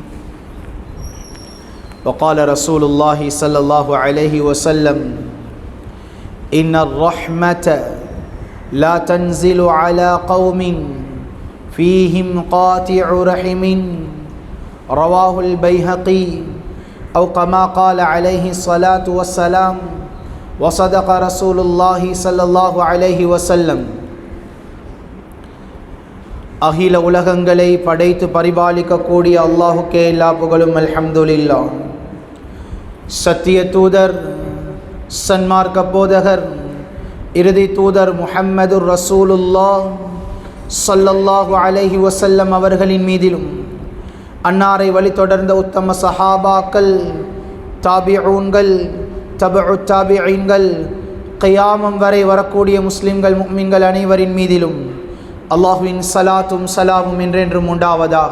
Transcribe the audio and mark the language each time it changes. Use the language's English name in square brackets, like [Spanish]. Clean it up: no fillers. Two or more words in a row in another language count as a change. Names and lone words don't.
[Arabic] وقال رسول الله صلى الله عليه وسلم إن الرحمة لا تنزل على قوم فيهم قاطع رحم رواه البيهقي أو كما قال عليه الصلاة والسلام وصدق رسول الله صلى الله عليه وسلم. [Tamil] அகில உலகங்களை படைத்து பரிபாலிக்கக்கூடிய அல்லாஹுக்கே எல்லா புகழும் அல்ஹம்துலில்லாஹ். சத்திய தூதர் சன்மார்க்க போதகர் இறுதி தூதர் முஹம்மதுர் [Arabic] رسول الله صلى الله عليه وسلم [Tamil] அவர்களின் மீதிலும் அன்னாரை வழித்தொடர்ந்த உத்தம சஹாபாக்கள், தாபிஊன்கள், தபஉ தாபிஈன்கள், கியாமம் வரை வரக்கூடிய முஸ்லிம்கள் முஃமின்கள் அனைவரின் மீதிலும் அல்லாஹ்வின் ஸலாத்தும் ஸலாமும் என்றென்றும் உண்டாவதாக.